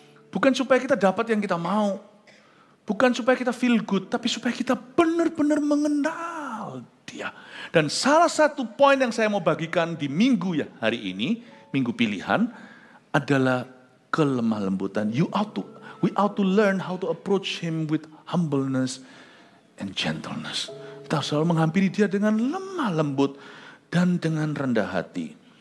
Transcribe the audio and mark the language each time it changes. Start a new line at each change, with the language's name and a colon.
Indonesian: Bukan supaya kita dapat yang kita mau. Bukan supaya kita
English: feel good.
Indonesian: Tapi supaya kita benar-benar mengenal Dia. Dan salah satu poin yang saya mau bagikan di minggu hari ini, minggu pilihan, adalah kelemah lembutan.
English: We ought to learn how to approach Him with humbleness and gentleness.
Indonesian: Kita selalu menghampiri Dia dengan lemah lembut dan dengan rendah hati.